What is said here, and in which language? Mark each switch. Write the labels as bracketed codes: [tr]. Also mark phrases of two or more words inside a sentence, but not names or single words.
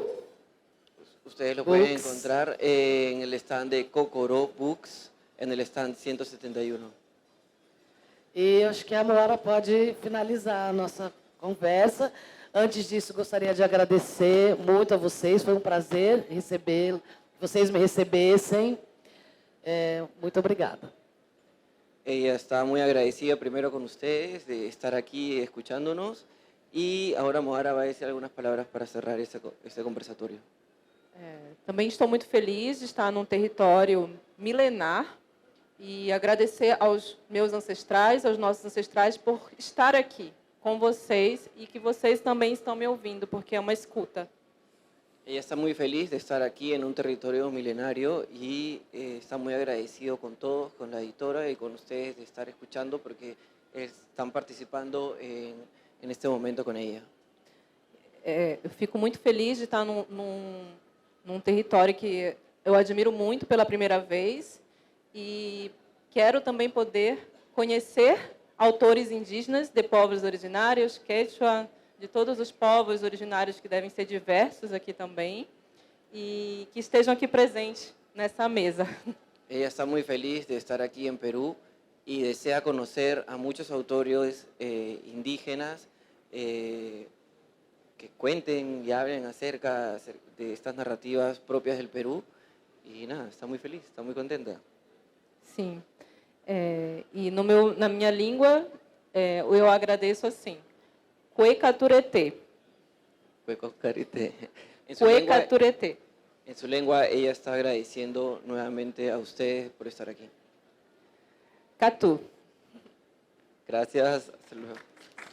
[es] Ustedes lo pueden Books. encontrar en el stand de Cocoró Books, en el stand 171. [pt] E eu acho que a Moara pode finalizar a nossa conversa. Antes disso, gostaria de agradecer muito a vocês. Foi um prazer recebê-lo, que vocês me recebessem. Muito obrigada. [es] Ella está muy agradecida primero con ustedes de estar aquí escuchándonos y ahora Moara va a decir algunas palabras para cerrar este conversatorio. [pt] Também estou muito feliz de estar num território milenar e agradecer aos meus ancestrais, aos nossos ancestrais, por estar aqui com vocês e que vocês também estão me ouvindo, porque é uma escuta. [es] Ella está muy feliz de estar aquí en un territorio milenario y está muy agradecido con todos, con la editora y con ustedes de estar escuchando porque están participando en este momento con ella. [pt] Eu fico muito feliz de estar num território que eu admiro muito pela primeira vez e quero também poder conhecer autores indígenas de povos originários, Quechua, de todos os povos originários que devem ser diversos aqui também e que estejam aqui presentes nessa mesa. [es] Ella está muy feliz de estar aquí en Perú y desea conocer a muchos autores indígenas que cuenten y hablen acerca de estas narrativas propias del Perú. Y nada, está muy feliz, está muy contenta. [pt] Sim. E na minha língua, eu agradeço assim. Cuecaturete. Cuecocarité. Cuecaturete. [es] En su lengua, ella está agradeciendo nuevamente a ustedes por estar aquí. Catu. Gracias. Hasta luego.